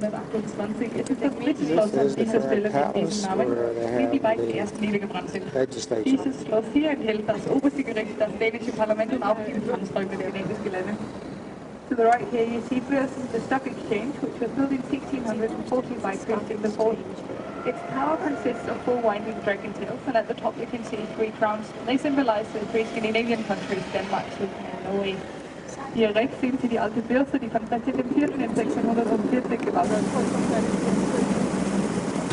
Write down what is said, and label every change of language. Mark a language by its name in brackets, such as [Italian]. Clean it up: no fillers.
[German] Es ist das dritte Schloss an dieser Stelle mit diesem Namen, wie die beiden ersten niedergebrannt sind. Dieses Schloss hier enthält das oberste Gericht, das dänische Parlament und auch die Empfangsräume der Gelände. [English] To the right here you see first the stock exchange, which was built in 1640 by Christian IV. Its tower consists of four winding dragon tails, and at the top you can see three crowns. They symbolize the three Scandinavian countries, Denmark, Sweden and Norway. [German] Hier rechts sehen Sie die alte Börse, die von Christian IV. In 1640 gebaut wurde.